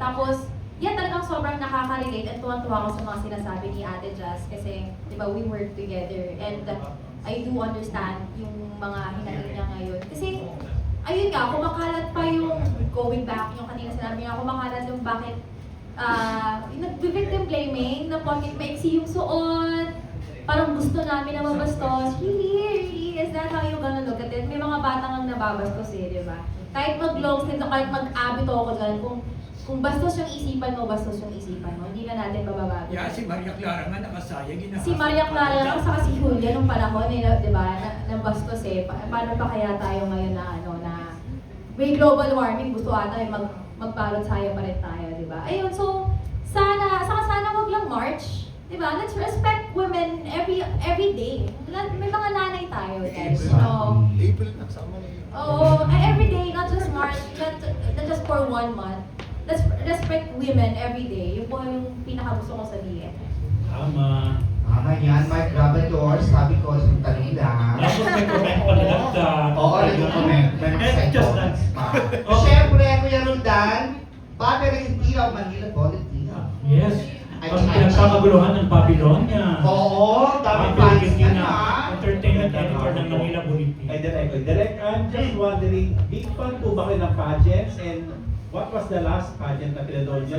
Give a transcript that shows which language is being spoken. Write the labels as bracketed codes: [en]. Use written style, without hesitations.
[tl] Tapos, yan talagang sobrang nakaka-relate at tuwan-tuwa ko sa mga sinasabi ni Ate Jazz kasi, di ba, [en] we work together and I do understand [tl] yung mga hinahin niya ngayon. Kasi, ayun nga, kumakalat pa yung [en] going back, [tl] yung kanina sinabi niya, kumakalat yung bakit nag- [en] victim blaming [tl] na bakit maiksi yung suot, parang gusto namin na mabastos. Really? [en] Is that how you gonna look at it? [tl] May mga batang ang nababastos di ba? Kahit mag-long sleeve o kahit mag-abito ako dyan, kung bastos yung isipan mo, bastos yung isipan mo. Hindi na natin bababago. Yeah, si Maria Clara nga nakasaya, ginahasa. Si Maria Clara lang, saka si Julia nung panahon, di ba, na bastos paano pa kaya tayo ngayon na may global warming, gusto ata magparot tayo pa rin tayo, di ba? Ayun, so, sana wag lang March. Diba? [en] Let's respect women every day. [tl] May mga nanay tayo, guys. So, April na sama na yun. [en] every day, not just March, not just for 1 month. Let's respect women every day. [tl] Yun po yung pinaka-gusto kong sabihin. Tama. Tama yan, Mike Grabador, sabi ko sa kanila. Tapos may comment pa nila sa... Oo, nag-comment. May mga side [en] Just [tl] comments pa. Siyempre, Kuya Roldan, Father Isitira of Manila Politina. [en] Yes. [tl] Ang pinagkakaguluhan ng Babylonia. Oo, dami [en] fans [tl] na na. [en] Entertainment editor [tl] ng Manila Bulletin. [en] Ay, direct, I'm just wondering, big fan [tl] po ba kayo ng [en] pageants and what was the last pageant [tl] na pinanood niyo?